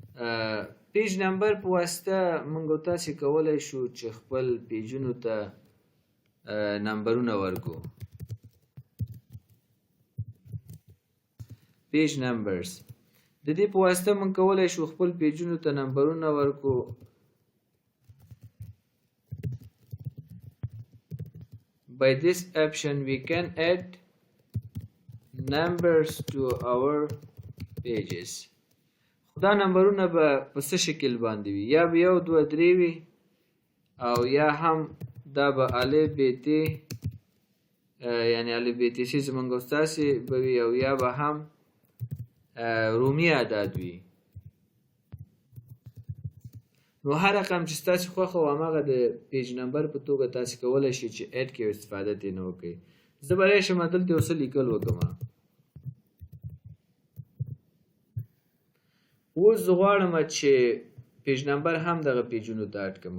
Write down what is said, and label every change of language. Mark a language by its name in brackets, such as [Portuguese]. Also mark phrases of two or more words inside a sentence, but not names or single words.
[English] page number [Pashto] په واسطه موږ تاسو کولای شو چې خپل پیجونو ته نمبرونه ورکو. [English] page numbers [Pashto] د دې په واسطه موږ کولای شو خپل پیجونو ته نمبرونه ورکو. [English] By this option we can add numbers to our pages. [Pashto] دا نمبرونه به په څه شکل باندې وي؟ یا به 1 2 3 وي او یا هم دا به الف ب ت یعنی الف ب ت سی زمونږ ستاسې به وي او یا به هم رومي اعداد وي. نو هر رقم چې ستاسې خوښه وي هماغه د [English] page number [Pashto] په توګه تاسې کولی شئ چې اډ کې استفاده ترې نه وکړئ. زه به راشم دلته یو څه لیکل وکړم. اوس زه غواړم چې [English] page number [Pashto] هم دغه پیجونو ته اډ کړم.